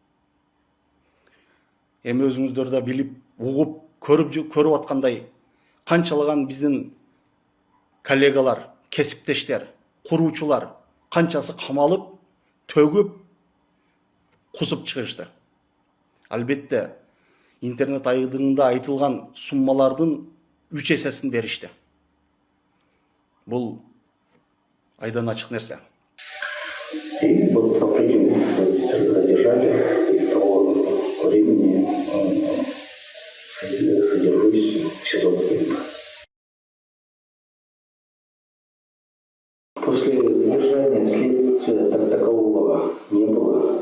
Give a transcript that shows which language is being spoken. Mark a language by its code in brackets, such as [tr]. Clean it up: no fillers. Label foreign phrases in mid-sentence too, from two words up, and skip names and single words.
[ky] Эми өзүңүздөр да билип, угуп, көрүп аткандай, канчалаган биздин коллегалар, кесиптештер, куруучулар канчасы камалып, төгүп, кусуп чыгышты. Албетте, интернет айдыңында айтылган суммалардын 3 эсесин беришти. Бул айдан ачык нерсе. [ru] И вот в апреле месяце задержали, и с того времени содержусь в СИЗО ГКМБ. После задержания следствия как такового не было.